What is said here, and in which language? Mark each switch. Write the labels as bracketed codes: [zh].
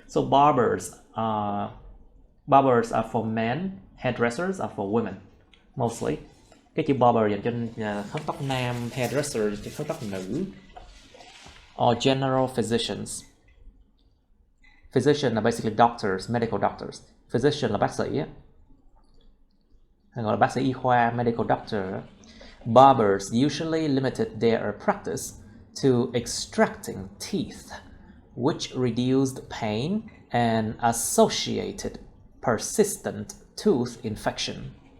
[en] So barbers are for men, hairdressers are for women mostly. [vi] Cái chữ barber dành cho hớt tóc nam, hairdresser cho hớt tóc nữ. [en] Or general physicians. Physician là basically doctors, medical doctors. [vi] Physician là bác sĩ á, hay gọi là bác sĩ y khoa, medical doctor. [en] Barbers usually limited their practice to extracting teeth, which reduced pain and associated persistent tooth infection.